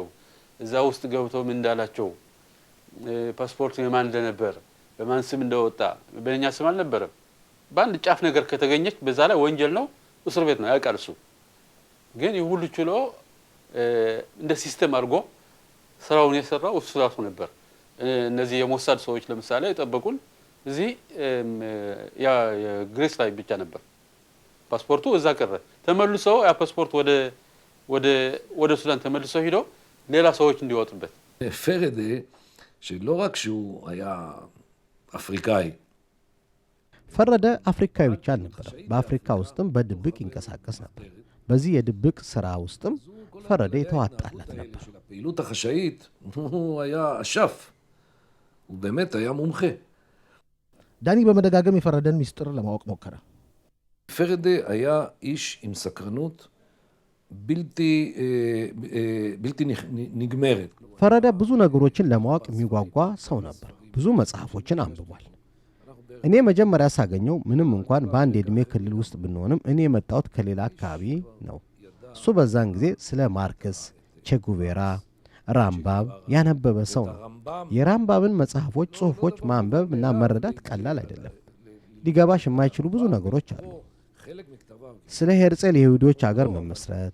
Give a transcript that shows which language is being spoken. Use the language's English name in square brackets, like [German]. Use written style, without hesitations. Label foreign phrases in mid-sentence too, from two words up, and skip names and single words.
[Amharic] እዛ ውስጥ ገብቶ ምን እንዳላቸው ፓስፖርት የማን እንደነበር በማን ስም እንደወጣ በእኛ ስም አልነበረም። በአንድ ጫፍ ነገር ከተገኘች በዛ ላይ ወንጀል ነው፣ እስር ቤት ነው ያውቃል እሱ። ግን ይሁሉ ችሎ እንደ ሲስተም አድርጎ ስራውን የሰራው እሱ ራሱ ነበር። እነዚህ የሞሳድ ሰዎች ለምሳሌ የጠበቁን እዚህ ግሬስ ላይ ብቻ ነበር። ፓስፖርቱ እዛ ቀረ። ተመልሶ ያ ፓስፖርት ወደ ሱዳን ተመልሶ ሄዶ ሌላ ሰዎች እንዲወጡበት [Hebrew] פרדה, שלא רק שהוא היה אפריקאי, [Amharic] ፈረደ አፍሪካዊ ብቻ አልነበረም። በአፍሪካ ውስጥም በድብቅ ይንቀሳቀስ ነበር። በዚህ የድብቅ ስራ ውስጥም ፈረደ የተዋጣለት ነበር። [Hebrew] של הפעילות החשאית, הוא היה אשף. הוא באמת היה מומחה. [Amharic] ዳኒ በመደጋገም የፈረደን ሚስጥር ለማወቅ ሞከረ። [Hebrew] פרדה היה איש עם סקרנות בלתי נגמרת. [Amharic] ፈረደ ብዙ ነገሮችን ለማወቅ የሚጓጓ ሰው ነበር። ብዙ መጽሐፎችን አንብቧል። እኔ መጀመሪያ ሳገኘው ምንም እንኳን በአንድ የዕድሜ ክልል ውስጥ ብንሆንም እኔ የመጣሁት ከሌላ አካባቢ ነው። እሱ በዛን ጊዜ ስለ ማርክስ፣ ቼጉቬራ፣ ራምባብ ያነበበ ሰው ነው። የራምባብን መጽሐፎች፣ ጽሑፎች ማንበብ እና መረዳት ቀላል አይደለም። ሊገባሽ የማይችሉ ብዙ ነገሮች አሉ። ስለ ሄርጼል የይሁዶች አገር መመስረት፣